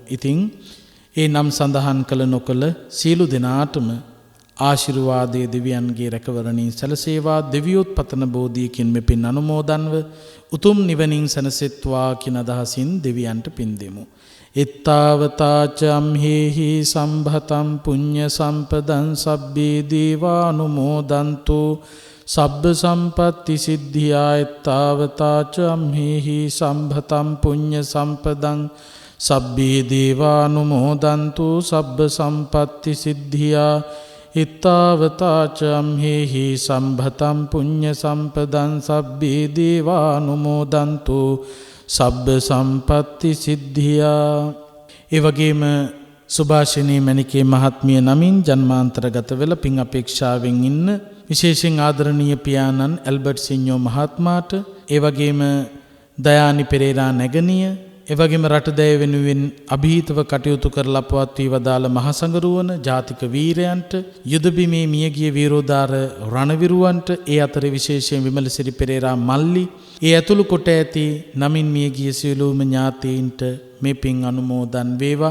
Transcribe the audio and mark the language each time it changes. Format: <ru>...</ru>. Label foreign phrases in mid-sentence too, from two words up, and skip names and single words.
<si>ඉතින් ඒ නම් සඳහන් කළ නොකළ සියලු දෙනාටම ආශිර්වාදයේ දෙවියන්ගේ රැකවරණින් සැලසේවා. දෙවියොත් පතන බෝධියකින් මෙපින් අනුමෝදන්ව උතුම් නිවනින් සැනසෙත්වා කියන අදහසින් දෙවියන්ට පින් දෙමු.</si> <pi>එත්තාවතාචම්හෙහි සම්භතම් පුඤ්ඤ සම්පදං සබ්බේ දේවානුමෝදන්තු සබ්බ සම්පත්ති සිද්ධියා. එත්තාවතාචම්හෙහි සම්භතම් පුඤ්ඤ සම්පදං සබ්බේ දේවානුමෝදන්තු සබ්බ සම්පත්ති සිද්ධියා. ඉත්තාවතාචම්හෙහි සම්භතම් පුඤ්ඤ සම්පදං සබ්බේ දේවානුමෝදන්තු සබ්බ සම්පත්ති සිද්ධියා.</pi> <si>ඒ වගේම සුභාෂිනී මණිකේ මහත්මිය නමින් ජන්මාන්තරගත වෙලා පින් අපේක්ෂාවෙන් ඉන්න විශේෂයෙන් ආදරණීය පියාණන් ඇල්බර්ට් සිඤ්ඤෝ මහත්මයාට, ඒ වගේම දයානි පෙරේරා නැගණිය, ඒ වගේම රටදැය වෙනුවෙන් අභීතව කටයුතු කරලා පවත් වී වදාළ මහසඟරුවන ජාතික වීරයන්ට, යුද බිමේ මියගිය වීරෝදාර රණවිරුවන්ට, ඒ අතරේ විශේෂයෙන් විමලසිරි පෙරේරා මල්ලි, ඒ ඇතුළු කොට ඇති නමින් මියගිය සියලුම ඥාතීන්ට මේ පින් අනුමෝදන් වේවා.</si>